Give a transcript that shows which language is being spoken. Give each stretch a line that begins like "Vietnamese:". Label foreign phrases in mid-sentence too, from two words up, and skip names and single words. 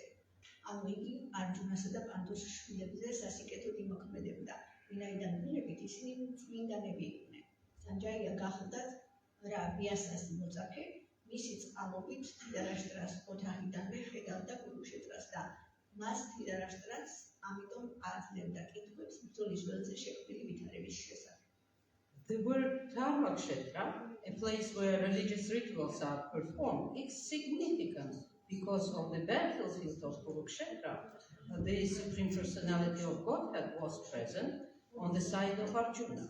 Georgian: ანუ იგი არჯუნასა და პანდუს შვილებზე სასიკეთოდ იმოქმედებდა, ვინაიდან ბუნებით ისინი წმინდანები იყვნენ. სანჯაია გახლდათ რა ვიასას მოწაფე, მისი წყალობით ධრიტარაშტრას ოთახიდანვე ხედავდა კურუქშეტრას და მას ධრიტარაშტრას ამიტომ აძლევდა კითხვებს ბრძოლის ველზე შექმნილი ვითარების შესახებ.
English: The word Dharmakshetra, a place where religious rituals are performed, is significant because of the battlefield of Kurukshetra. The Supreme Personality of Godhead was present on the side of Arjuna.